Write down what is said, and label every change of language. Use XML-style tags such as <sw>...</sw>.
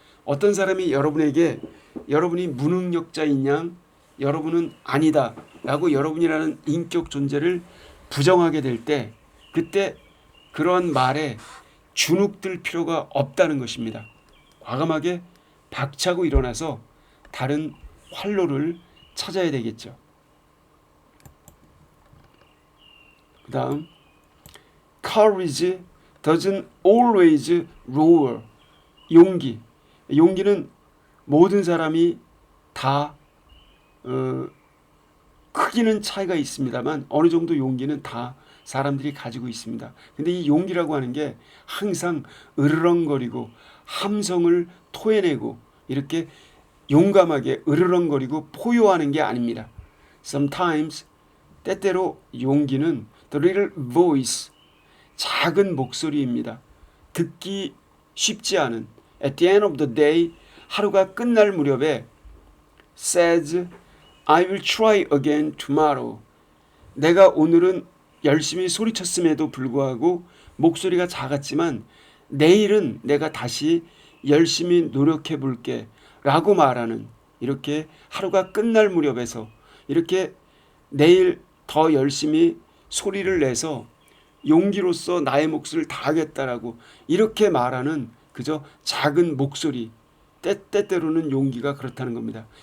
<ko>어떤 사람이 여러분에게 여러분이 무능력자인 양 여러분은 아니다 라고 여러분이라는 인격 존재를 부정하게 될 때 그때 그런 말에 주눅들 필요가 없다는 것입니다. 과감하게 박차고 일어나서 다른 활로를 찾아야 되겠죠. 그 다음</ko> <en>Courage doesn't always roar.</en> <ko>용기는 모든 사람이 다 크기는 차이가 있습니다만 어느 정도 용기는 다 사람들이 가지고 있습니다. 근데 이 용기라고 하는 게 항상 으르렁거리고 함성을 토해내고 이렇게 용감하게 으르렁거리고 포효하는 게 아닙니다.</ko> <en>Sometimes</en> <ko>때때로 용기는</ko> <en>the little voice</en> <ko>작은 목소리입니다. 듣기 쉽지 않은</ko> <en>at the end of the day</en> <ko>하루가 끝날 무렵에</ko> <en>says I will try again tomorrow.</en> <ko>내가 오늘은 열심히 소리쳤음에도 불구하고 목소리가 작았지만 내일은 내가 다시 열심히 노력해 볼게 라고 말하는 이렇게 하루가 끝날 무렵에서 이렇게 내일 더 열심히 소리를 내서 용기로서 나의 몫을 다하겠다라고 이렇게 말하는 그저 작은 목소리 때때로는 용기가 그렇다는 겁니다.</ko>